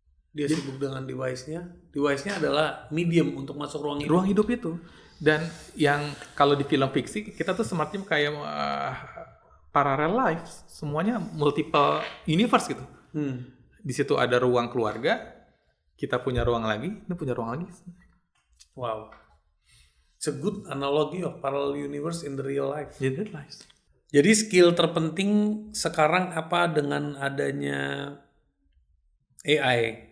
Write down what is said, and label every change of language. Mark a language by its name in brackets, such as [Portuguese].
[Indonesian] Dia sibuk dengan device-nya. Device-nya adalah medium untuk masuk ruang hidup. Ruang hidup itu. Dan yang kalau di film fiksi kita tuh semacam kayak [English] parallel life, [Indonesian] semuanya [English] multiple universe [Indonesian] gitu. Di situ ada ruang keluarga, kita punya ruang lagi, ini punya ruang lagi. Wow. [English] It's a good analogy of parallel universe in the real life. In real life. [Indonesian] Jadi skill terpenting sekarang apa dengan adanya AI?